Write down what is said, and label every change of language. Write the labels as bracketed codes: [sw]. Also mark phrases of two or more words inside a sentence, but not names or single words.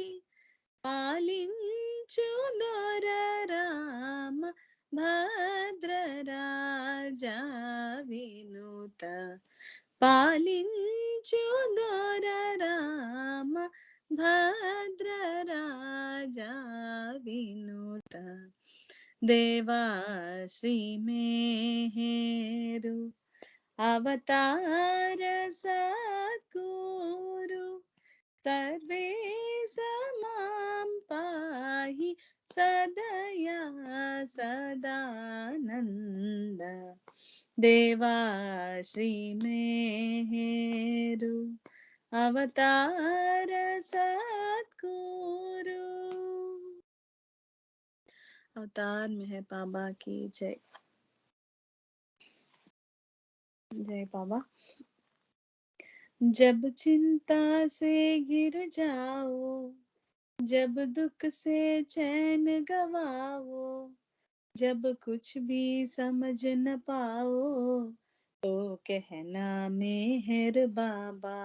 [te] పాలించు దొర రామ భద్ర రాజా వినుత. పాలించు దొర రామ భద్ర రాజా వినుత. [sa] देवा श्री मेहेरु अवतार सद्गुरु सर्वे समां पाहि सदया सदानंद देवा श्री मेहेरु अवतार सद्गुरु। [hi] अवतार मेहर बाबा की जय। जय बाबा। जब चिंता से गिर जाओ, जब दुख से चैन गवाओ, जब कुछ भी समझ न पाओ तो कहना मेहर बाबा।